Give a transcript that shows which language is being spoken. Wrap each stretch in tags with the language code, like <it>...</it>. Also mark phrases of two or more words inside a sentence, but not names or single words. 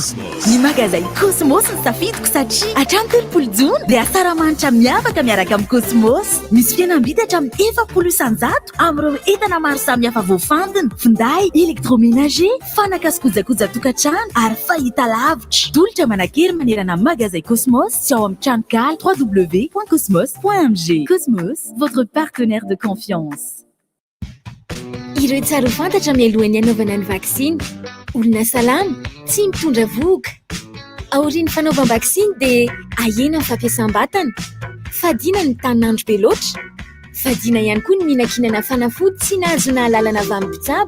<mg>Ny magazay Cosmos ny safidiko satria hatrany 30 jona dia saramanitra miavaka miaraka amin'ny Cosmos. Misy fihenam-bidy hatramin'ny 700 amin'ireo entana maro samihafa voafandina, finday, électroménager, fanaka sy kojakoja tokantrano ary fahitalavitra. Tolotra manakely manerana magazay Cosmos sy ao amin'ny tranokala www.cosmos.mg.</mg> <fr>Cosmos, votre partenaire de confiance.</fr> <mg>Ireo tsara ho fantatra mialohan'ny hanaovana ny vaksiny. Olona salama tsy mitondra voga. Aorian'ny fanaovam-vaksiny dia ahena ny fampiasam-batana. Fadiana ny tanin'andro be loatra. Fadiana ihany koa ny mihinan-kinana fanafody tsy nahazona lalana avy amin'ny mpitsabo.</mg>